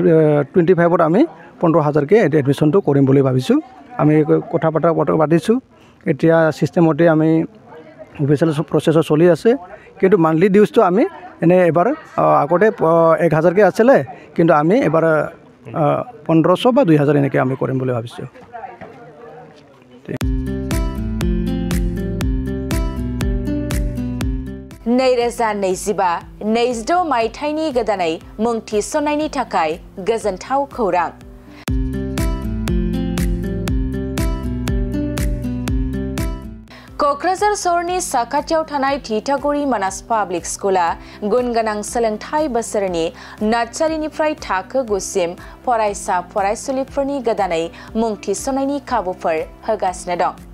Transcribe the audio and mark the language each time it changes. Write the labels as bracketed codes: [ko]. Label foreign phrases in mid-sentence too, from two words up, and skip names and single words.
[as] 2025ত আমি 15000 কে এডমিশনটো কৰিম বুলি ভাবিছোঁ আমি কথা পাতিছোঁ এতিয়া সিস্টেম মতে আমি [en] official process [as] চলি আছে কিন্তু [en] monthly dues [as] আমি এনে এবাৰ আগতে 1000কে আছিলে কিন্তু আমি এবাৰ 1500 বা 2000 এনেকৈ আমি কৰিম বুলি ভাবিছোঁ [brx] नैरोजा 25 मायथाइनि गोदानै मुं थिसननायनि थाखाय गोजोनथाव खौरां क'क्राझार सहरनि साखाथियाव थानाय थिथागुरि मानास पाब्लिक स्कुला गुनगोनां सोलोंथाइ बोसोरनि नार्सारिनिफ्राय थाखो 9 सिम फरायसा फरायसुलिफोरनि गोदानै मुं थिसननायनि खाबुफोर होगासिनो दं